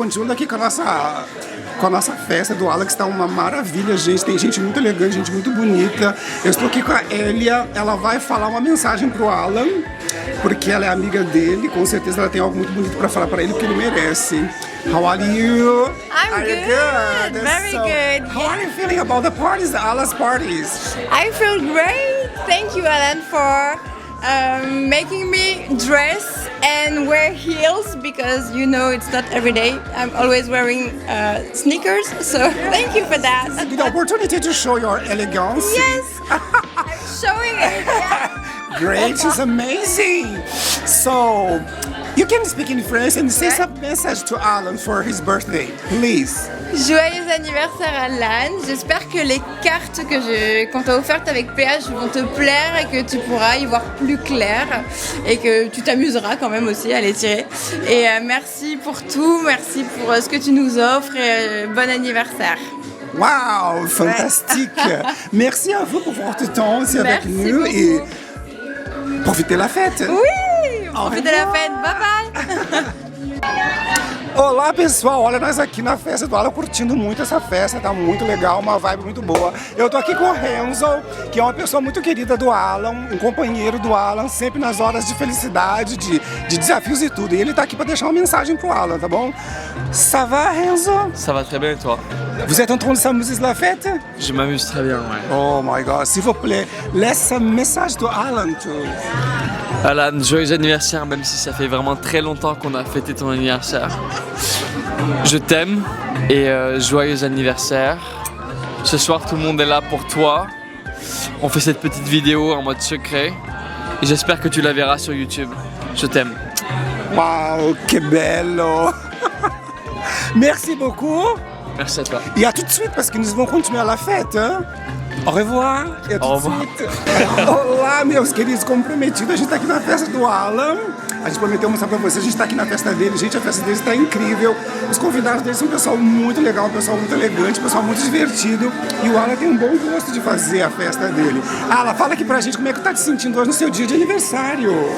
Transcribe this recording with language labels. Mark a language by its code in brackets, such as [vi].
[pt] Continuando aqui com a nossa festa do Alan, que está uma maravilha, gente. Tem gente muito elegante, gente muito bonita. Eu estou aqui com a Elia. Ela vai falar uma mensagem pro Alan, porque ela é amiga dele. Com certeza ela tem algo muito bonito para falar para ele, porque ele merece. [en] How are you? I'm Are you good. Very good. How are you feeling about the parties, the Alan's parties? I feel great. Thank you, Alan, for making me dress and wear heels because you know it's not every day. I'm always wearing sneakers, so thank you for that. The opportunity to show your elegance. Yes, I'm showing it. Great, it's amazing. So, you can speak in French and say some message to Alan for his birthday, please. [fr] Joyeux anniversaire Alan. J'espère que les cartes qu'on t'a offertes avec PH vont te plaire et que tu pourras y voir plus clair et que tu t'amuseras quand même aussi à les tirer. Et merci pour tout, merci pour ce que tu nous offres et bon anniversaire. Wow, fantastique. Merci à vous pour votre temps aussi avec Merci nous beaucoup. et profitez de la fête. Oui, profitez de la fête. Bye bye. [pt] Olá, pessoal, olha nós aqui na festa do Alan, curtindo muito essa festa, tá muito legal, uma vibe muito boa. Eu tô aqui com o Renzo, que é uma pessoa muito querida do Alan, um companheiro do Alan, sempre nas horas de felicidade, de desafios e tudo. E ele tá aqui pra deixar uma mensagem pro Alan, tá bom? [fr] Ça va, Renzo? Ça va très bien et toi? Vous êtes en train de s'amuser de la fête? Je m'amuse très bien, ouais. [en] Oh my God, [fr] s'il vous plaît, laisse un message [en] to Alan, too. [fr] Alan, joyeux anniversaire, même si ça fait vraiment très longtemps qu'on a fêté ton anniversaire. Je t'aime et joyeux anniversaire. Ce soir, tout le monde est là pour toi. On fait cette petite vidéo en mode secret et j'espère que tu la verras sur YouTube. Je t'aime. Wow, [es] que bello! [fr] Merci beaucoup. Merci à toi. Et à tout de suite parce que nous allons continuer la fête. Hein? Au revoir. [pt] E a [fr] Au tout de revoir. suite. [pt] Olá, meus queridos comprometidos. A gente tá aqui na festa do Alan. A gente prometeu mostrar pra vocês. A gente tá aqui na festa dele. Gente, a festa dele tá incrível. Os convidados dele são um pessoal muito legal, um pessoal muito elegante, um pessoal muito divertido. E o Alan tem um bom gosto de fazer a festa dele. Alan, fala aqui pra gente como é que tá te sentindo hoje no seu dia de aniversário.